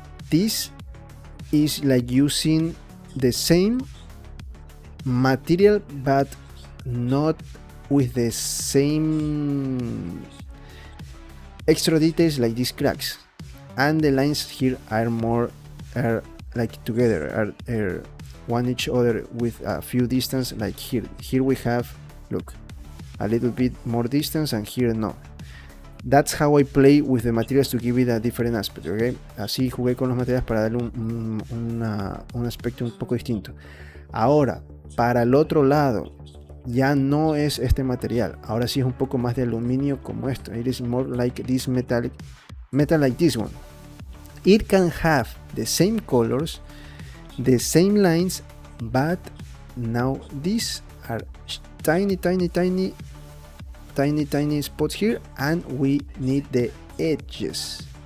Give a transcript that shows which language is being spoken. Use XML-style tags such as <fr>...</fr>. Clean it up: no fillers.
<en>This is like using the same material but not with the same extra details like these cracks, and the lines here are like together, are one each other with a few distance, like here we have, look, a little bit more distance, and here no. That's how I play with the materials to give it a different aspect, okay?</en> <es>Así jugué con los materiales para darle un aspecto un poco distinto. Ahora, para el otro lado, ya no es este material. Ahora sí es un poco más de aluminio como esto.</es> <en>It is more like this metal like this one. It can have the same colors, the same lines, but now these are tiny tiny spots here, and we need the edges.</en>